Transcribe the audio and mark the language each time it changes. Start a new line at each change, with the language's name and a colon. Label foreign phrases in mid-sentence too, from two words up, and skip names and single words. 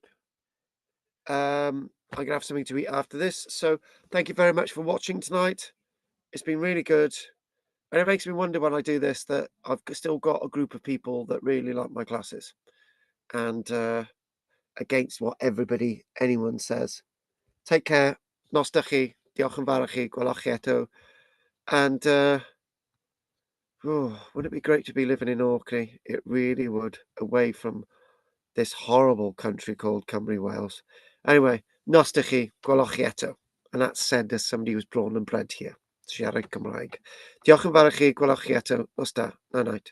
English: I'm gonna have something to eat after this. So thank you very much for watching tonight. It's been really good. And it makes me wonder when I do this that I've still got a group of people that really like my classes. And against what anyone says. Take care.
Welsh: Nos da chi. Diolch yn fawr i chi. Gwelwch chi eto.
English: And wouldn't it be great to be living in Orkney? It really would, away from this horrible country called Cymru Wales.
Welsh: Anyway, nos da chi. Gwelwch chi eto.
English: And that's said as somebody who's born and bred here.
Welsh: Siarad Cymraeg. Diolch yn fawr i chi. Gwelwch chi eto. Nos da.
English: Night night.